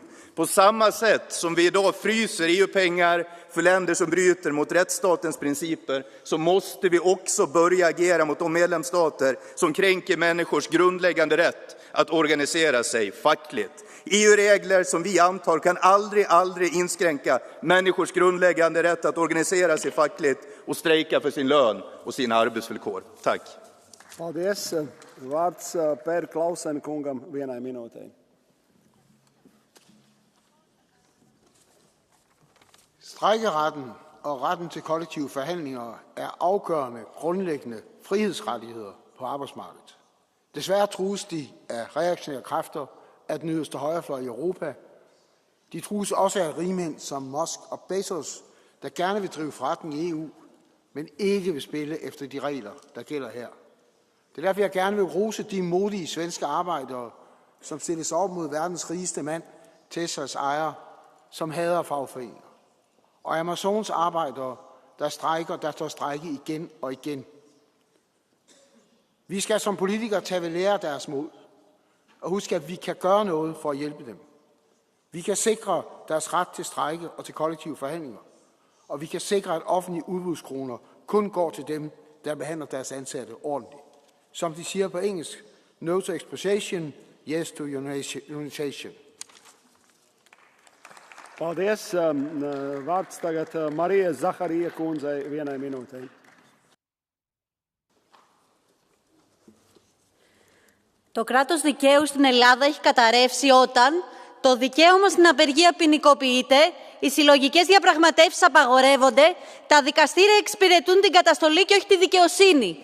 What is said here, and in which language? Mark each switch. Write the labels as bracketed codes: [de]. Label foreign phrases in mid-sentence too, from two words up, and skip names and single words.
[sv] På samma sätt som vi idag fryser EU-pengar för länder som bryter mot rättsstatens principer så måste vi också börja agera mot de medlemsstater som kränker människors grundläggande rätt att organisera sig fackligt. EU-regler som vi antar kan aldrig inskränka människors grundläggande rätt att organisera sig fackligt och strejka för sin lön och sina arbetsvillkor. Tack. [lv] Paldies. Vārds Per Klausen kungam vienai minūtei. [da] Strejkeretten og retten til kollektive forhandlinger er afgørende, grundlæggende frihedsrettigheder på arbejdsmarkedet. Desværre trues de af reaktionære kræfter af den yderste højrefløj i Europa. De trues også af rigmænd som Musk og Bezos, der gerne vil drive forretning i EU, men ikke vil spille efter de regler, der gælder her. Det er derfor, jeg gerne vil rose de modige svenske arbejdere, som stiller sig op mod verdens rigeste mand, Teslas ejer, som hader fagforeninger. Og Amazons arbejdere, der står strejke igen og igen. Vi skal som politikere tage ved lære deres mod, og huske, at vi kan gøre noget for at hjælpe dem. Vi kan sikre deres ret til strejke og til kollektive forhandlinger, og vi kan sikre, at offentlige udbudskroner kun går til dem, der behandler deres ansatte ordentligt. Som de siger på engelsk, [en] no to expropriation, yes to unionization. [lv] Paldies. Vārds tagad Marija Zaharija kundzei vienai minūtei. [el] Το κράτος δικαίου στην Ελλάδα έχει καταρρεύσει όταν το δικαίωμα στην απεργία ποινικοποιείται, οι συλλογικές διαπραγματεύσεις απαγορεύονται, τα δικαστήρια εξυπηρετούν την καταστολή και όχι τη δικαιοσύνη.